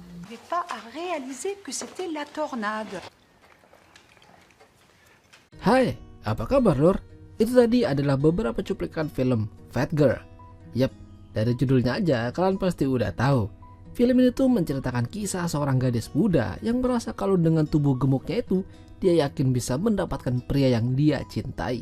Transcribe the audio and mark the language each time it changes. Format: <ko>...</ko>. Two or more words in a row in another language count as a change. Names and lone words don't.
<fr>n'arrivait pas à réaliser que c'était la tornade.</fr> <id>Hai, apa kabar Lur? Itu tadi adalah beberapa cuplikan film Fat Girl. Yap, dari judulnya aja kalian pasti udah tahu. Film ini tuh menceritakan kisah seorang gadis muda yang merasa kalau dengan tubuh gemuknya itu dia yakin bisa mendapatkan pria yang dia cintai.</id>